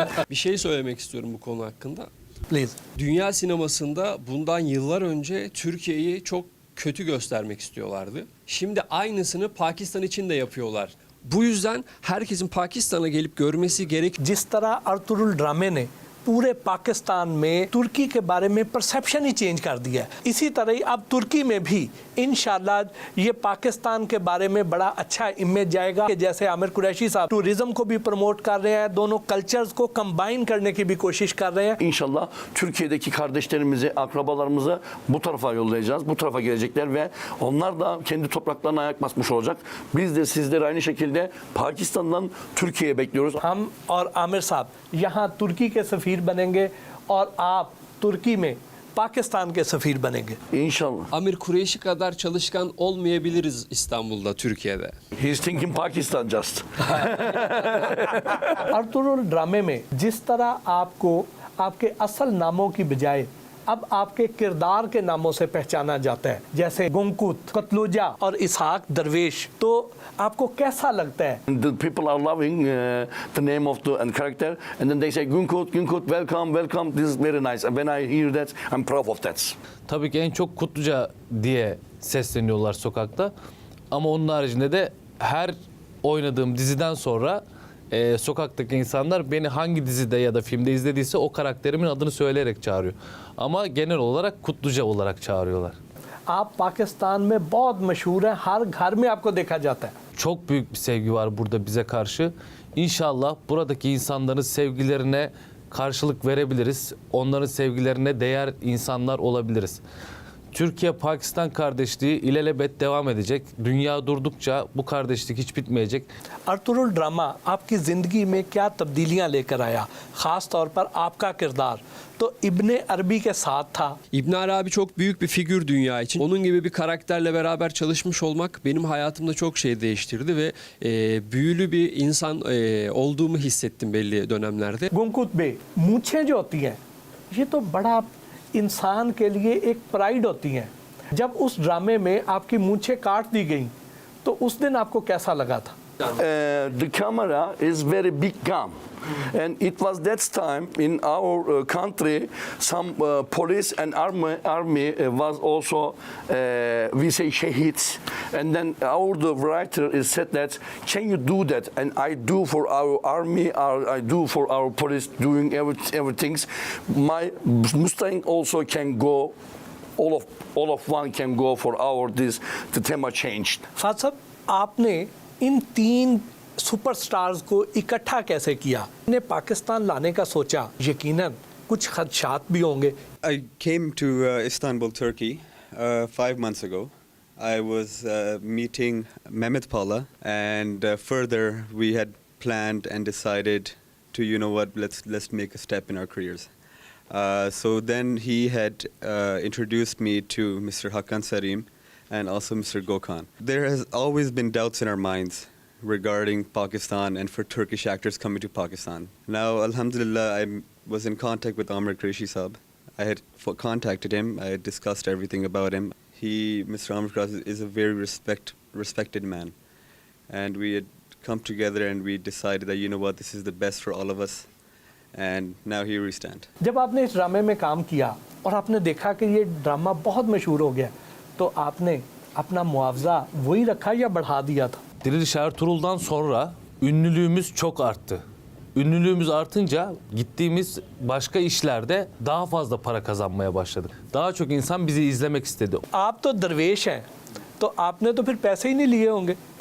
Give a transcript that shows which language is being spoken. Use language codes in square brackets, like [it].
[tr] Bir şey söylemek istiyorum bu konu hakkında. [hi] Please. [tr] Dünya sinemasında bundan yıllar önce Türkiye'yi çok kötü göstermek istiyorlardı. Şimdi aynısını Pakistan için de yapıyorlar. Bu yüzden herkesin Pakistan'a gelip görmesi gerek. [hi] जिस तरह Ertugrul ड्रामे ने पूरे पाकिस्तान में तुर्की के बारे में perception ही change कर दिया है। इसी तरह ही अब तुर्की में भी इंशाल्लाह ये पाकिस्तान के बारे में बड़ा अच्छा इमेज जाएगा कि जैसे आमिर कुरैशी साहब टूरिज्म को भी प्रमोट कर रहे हैं, दोनों कल्चर्स को कंबाइन करने की भी कोशिश कर रहे हैं। [tr] İnşallah Türkiye'deki kardeşlerimizi, akrabalarımızı bu tarafa yollayacağız. Bu tarafa gelecekler ve onlar da kendi topraklarına ayak basmış olacak. Biz de sizleri aynı şekilde Pakistan'dan Türkiye'ye bekliyoruz. [hi] हम और आमिर साहब यहाँ तुर्की के सफ़ीर बनेंगे और आप तुर्की में पाकिस्तान के सफ़ीर बनेंगे। [tr] İnşallah. Amir Kureyşi kadar çalışkan olmayabiliriz İstanbul'da, Türkiye'de. [en] He's thinking Pakistan just. [hi] Ertugrul ड्रामे में जिस तरह आपको आपके असल नामों की बजाय अब आपके किरदार के नामों से पहचाना जाता है, जैसे गुंकूत, कतलुजा और इसहाक दरवेश, तो आपको कैसा लगता है? [en] The people are loving the name of the and character, and then they say Günkut, Günkut, welcome, welcome. This is very nice. And when I hear that, I'm proud of that. [tr] Tabii ki en çok Kutluca diye sesleniyorlar sokakta. Ama onun haricinde de her oynadığım diziden sonra sokaktaki insanlar beni hangi dizide ya da filmde izlediyse o karakterimin adını söyleyerek çağırıyor. Ama genel olarak Kutluca olarak çağırıyorlar. [hi] आप पाकिस्तान में बहुत मशहूर हैं, हर घर में आपको देखा जाता है। [tr] Çok büyük bir sevgi var burada bize karşı. İnşallah buradaki insanların sevgilerine karşılık verebiliriz. Onların sevgilerine değer insanlar olabiliriz. Türkiye-Pakistan kardeşliği ilelebet devam edecek. Dünya durdukça bu kardeşlik hiç bitmeyecek. [hi] Ertugrul drama आपकी ज़िंदगी में क्या तब्दीलियां लेकर आया, ख़ास तौर पर आपका किरदार तो इब्ने अरबी के साथ था। [tr] İbn Arabi çok büyük bir figür dünya için. Onun gibi bir karakterle beraber çalışmış olmak benim hayatımda çok şey değiştirdi ve büyülü bir insan olduğumu hissettim belli dönemlerde. [hi] गुंकुत बे मूछें जो होती हैं ये तो बड़ा इंसान के लिए एक प्राइड होती हैं। जब उस ड्रामे में आपकी मूछें काट दी गई तो उस दिन आपको कैसा लगा था? [en] The camera is very big gun. And it was that time in our country, some police and army was also, we say, shaheeds. And then the writer is said that, can you do that? And I do for our army, I do for our police, doing everything. My Mustang also can go, all of one can go for our this, the theme changed. [hi] Fahd साहब, आपने इन तीन superstars को इकट्ठा कैसे किया? ने पाकिस्तान लाने का सोचा, यकीनन कुछ खदशात भी होंगे। [en] I came to Istanbul, Turkey 5 months ago. I was meeting Mehmet Pala, and further we had planned and decided to, you know what, let's make a step in our careers. So then he had introduced me to Mr. Hakan Sarim and also Mr. Gökhan. There has always been doubts in our minds regarding Pakistan and for Turkish actors coming to Pakistan. Now, alhamdulillah, I was in contact with Amir Qureshi Saab. I had contacted him. I had discussed everything about him. Mr. Amir Qureshi is a very respected man. And we had come together and we decided that, you know what, this is the best for all of us. And now here we stand. [hi] जब आपने इस ड्रामे में काम किया और आपने देखा कि ये ड्रामा बहुत मशहूर हो गया, तो आपने अपना मुआवजा वही रखा या बढ़ा दिया था? [tr] Diriliş Ertuğrul'dan sonra ünlülüğümüz çok arttı. Ünlülüğümüz artınca gittiğimiz başka işlerde daha fazla para kazanmaya başladık. Daha çok insan bizi izlemek istedi. [hi] आप तो दरवेश हैं, तो आपने तो फिर पैसे ही नहीं लिए होंगे।